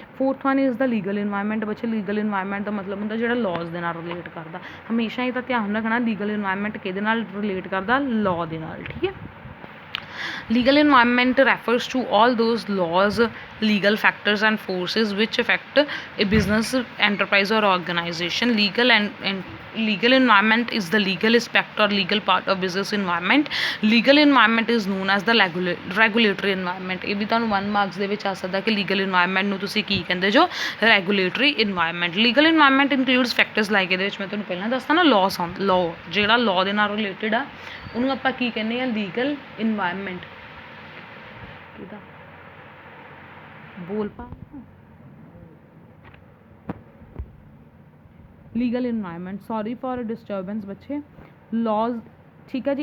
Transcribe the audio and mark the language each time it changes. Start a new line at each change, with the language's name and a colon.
English: Fourth one is the legal environment.
Punjabi: ਬੱਚੇ legal environment ਦਾ ਮਤਲਬ ਹੁੰਦਾ ਜਿਹੜਾ ਲਾਜ਼ ਦੇ ਨਾਲ ਰਿਲੇਟ ਕਰਦਾ। ਹਮੇਸ਼ਾ ਇਹਦਾ ਧਿਆਨ ਰੱਖਣਾ ਲੀਗਲ ਇਨਵਾਇਰਮੈਂਟ ਕਿਹਦੇ ਨਾਲ ਰਿਲੇਟ ਕਰਦਾ, ਲਾਅ ਦੇ ਨਾਲ, ਠੀਕ ਹੈ।
English: Legal environment refers to all those laws, legal factors and forces which affect a business, enterprise or organization. Legal environment is the legal aspect or legal part of business environment. Legal environment is known as the regulatory environment.
Punjabi: ਇਹ ਵੀ ਤੁਹਾਨੂੰ 1 marks ਦੇ ਵਿੱਚ ਆ ਸਕਦਾ ਕਿ legal environment ਨੂੰ ਤੁਸੀਂ ਕੀ ਕਹਿੰਦੇ ਜੋ, regulatory environment.
English: Legal environment includes factors like,
Punjabi: ਇਹਦੇ ਵਿੱਚ ਮੈਂ ਤੁਹਾਨੂੰ ਪਹਿਲਾਂ ਦੱਸਦਾ ਨਾ, law ਜਿਹੜਾ law ਦੇ ਨਾਲ ਰਿਲੇਟਡ ਆ ਉਹਨੂੰ ਆਪਾਂ ਕੀ ਕਹਿੰਦੇ ਆ, ਲੀਗਲ ਇਨਵਾਇਰਮੈਂਟ। ਕਿਹਦਾ ਬੋਲ ਪਾ, legal environment, sorry for disturbance ਬੱਚੇ, ਲਾਜ਼, ਠੀਕ ਹੈ ਜੀ।